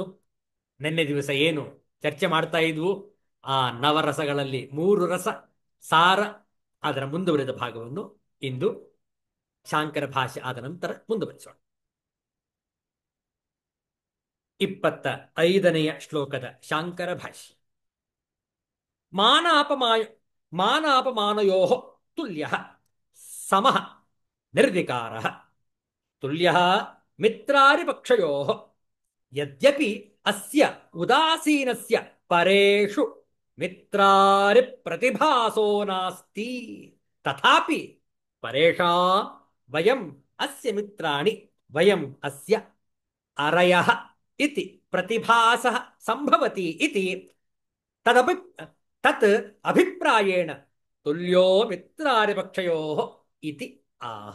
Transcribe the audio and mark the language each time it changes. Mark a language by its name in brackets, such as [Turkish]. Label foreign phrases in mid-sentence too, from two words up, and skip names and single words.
[Kannada] ನಿನ್ನೆ ದಿವಸ ಏನು ಚರ್ಚೆ ಮಾಡ್ತಾ ಇದ್ವು ಆ ನವರಸಗಳಲ್ಲಿ 3 ರಸ ಸಾರ, ಅದರ ಮುಂದುವರೆದ ಭಾಗವನ್ನು ಇಂದು ಶಾಂಕರ ಭಾಷ್ಯ ಆದ ನಂತರ ಮುಂದುವರಿಸೋಣ. 25ನೆಯ ಶ್ಲೋಕದ ಶಾಂಕರ ಭಾಷ್ಯ. [Sanskrit] ಮಾನಾಪಮಾನಯೋ ತುಲ್ಯ ಸಮಃ ನಿರ್ವಿಕಾರ ತುಲ್ಯ ಮಿತ್ರಾರಿಪಕ್ಷಯೋ ಯದ್ಯಪಿ ಅಸ್ಯ ಉದಾಸೀನಸ್ಯ ಪರೇಷು ಮಿತ್ರಾರಿ ಪ್ರತಿಭಾಸೋ ನಾಸ್ತಿ ತಥಾಪಿ ಪರೇಷಾಂ ವಯಂ ಅಸ್ಯ ಮಿತ್ರಾಣಿ ವಯಂ ಅಸ್ಯ ಅರಯಃ ಇತಿ ಪ್ರತಿಭಾಸಃ ಸಂಭವತಿ ಇತಿ ತತ್ ಅಭಿಪ್ರಾಯೇಣ ತುಲ್ಯೋ ಮಿತ್ರಾರಿಪಕ್ಷಯೋ ಇತಿ ಆಹ.